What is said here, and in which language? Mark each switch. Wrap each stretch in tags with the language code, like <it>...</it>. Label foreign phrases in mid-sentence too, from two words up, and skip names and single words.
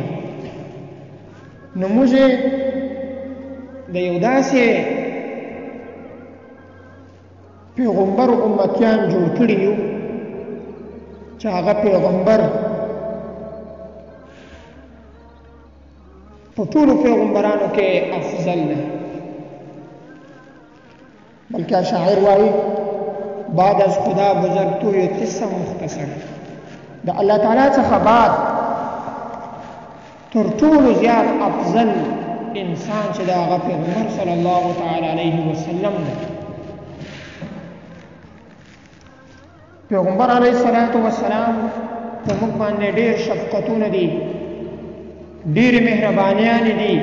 <ps>نو موږ د یو داسې پیغمبر امتیان جوړ کړي یو چې هغه پیغمبر په ټولو پیغمبرانو کې افضل ده. بلکې شاعر وایي:</ps> <fa>بعد از خدا بزرگ توی قصه مختصر.</fa> <ps>د الله تعالی څخه بعد تر ټولو زیات افضل انسان چې د هغه پیغمبر</ps> <ar>صلی الله تعالی علیه وسلم</ar> <ps>ده. پیغمبر</ps> <ar>علیه الصلاة والسلام</ar> <ps>په موږ باندې ډېر شفقتونه دي، ډېرې مهربانیانې دي.</ps>